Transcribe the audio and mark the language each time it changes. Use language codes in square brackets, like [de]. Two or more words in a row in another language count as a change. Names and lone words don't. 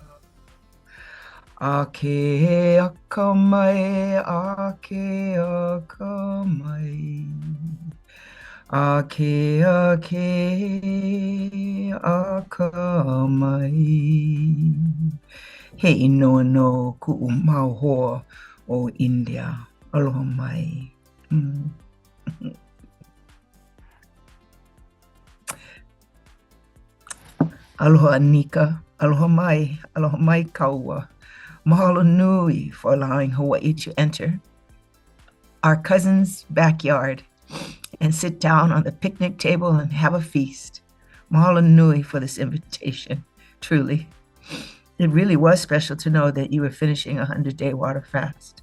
[haw] A ke aka mai, a ke aka mai. A ke aka mai. He inoa no ku'u mau hoa o India. Aloha mai. Aloha Anika. Aloha mai kaua. Mahalo nui [en] for allowing Hawaii to enter our cousin's backyard and sit down on the picnic table and have a feast. [haw] Mahalo nui [en] for this invitation, truly. It really was special to know that you were finishing a 100-day water fast.